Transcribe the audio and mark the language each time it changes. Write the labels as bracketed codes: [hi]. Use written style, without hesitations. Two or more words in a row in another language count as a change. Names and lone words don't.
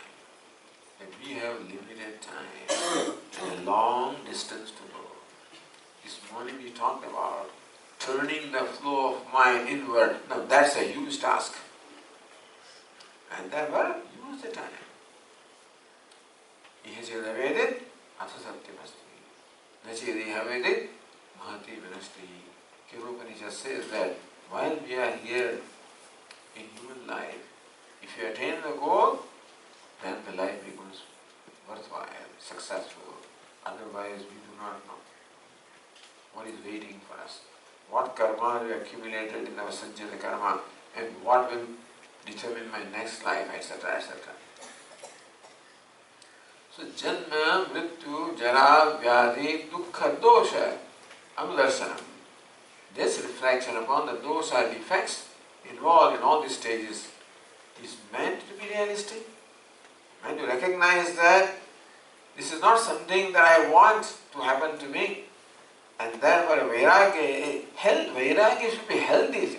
[en] That we have limited time and a long distance to go. This morning we talked about turning the flow of mind inward. Now that's a huge task. And therefore use the time. [sa] इह चेद वेदीत् अथ सत्यमस्ति. न चेदिह वेदीत् महती विनष्टिः. [en] Upanishad says that while we are here in human life, if you attain the goal, then the life becomes worthwhile, successful. Otherwise, we do not know what is waiting for us, what karma we accumulated in our [sa] सञ्चित कर्म, [en] and what will determine my next life, etc., etc. So, [sa] जन्म, मृत्यु, जरा, व्याधि, दुःख, दोष, अनुदर्शनम्. [en] This reflection upon the dosha defects involved in all these stages is meant to be realistic, meant to recognize that this is not something that I want to happen to me, and therefore vairagya should be a healthy thing.